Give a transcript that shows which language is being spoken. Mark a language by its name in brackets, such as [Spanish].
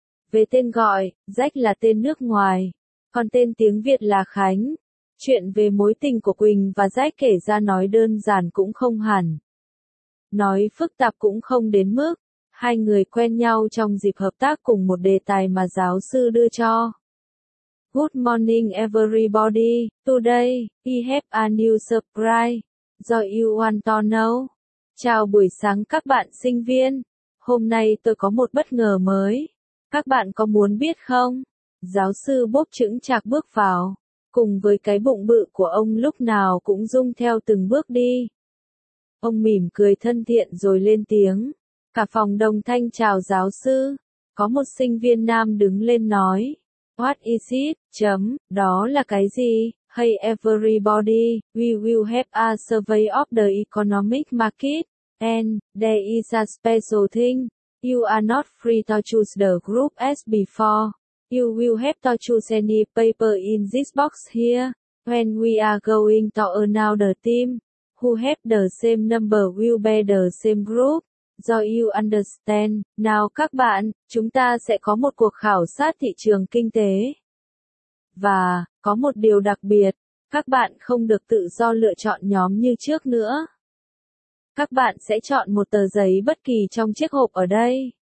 [Vietnamese] Về tên gọi, Jack là tên nước ngoài, còn tên tiếng Việt là Khánh. Chuyện về mối tình của Quỳnh và Jack kể ra nói đơn giản cũng không hẳn. Nói phức tạp cũng không đến mức, hai người quen nhau trong dịp hợp tác cùng một đề tài mà giáo sư đưa cho. [English] Good morning everybody, today, we have a new surprise. Do you want to know? [Vietnamese] Chào buổi sáng các bạn sinh viên. Hôm nay tôi có một bất ngờ mới. Các bạn có muốn biết không? Giáo sư bốp chững chạc bước vào. Cùng với cái bụng bự của ông lúc nào cũng rung theo từng bước đi. Ông mỉm cười thân thiện rồi lên tiếng. Cả phòng đồng thanh chào giáo sư. Có một sinh viên nam đứng lên nói. [English] What is it? [Vietnamese] Chấm, đó là cái gì? [English] Hey everybody, we will have a survey of the economic market, and there is a special thing. You are not free to choose the group as before. You will have to choose any paper in this box here. When we are going to announce the team, who have the same number will be the same group. Do you understand? [Vietnamese] Nào các bạn, chúng ta sẽ có một cuộc khảo sát thị trường kinh tế. Và, có một điều đặc biệt, các bạn không được tự do lựa chọn nhóm như trước nữa. Các bạn sẽ chọn một tờ giấy bất kỳ trong chiếc hộp ở đây.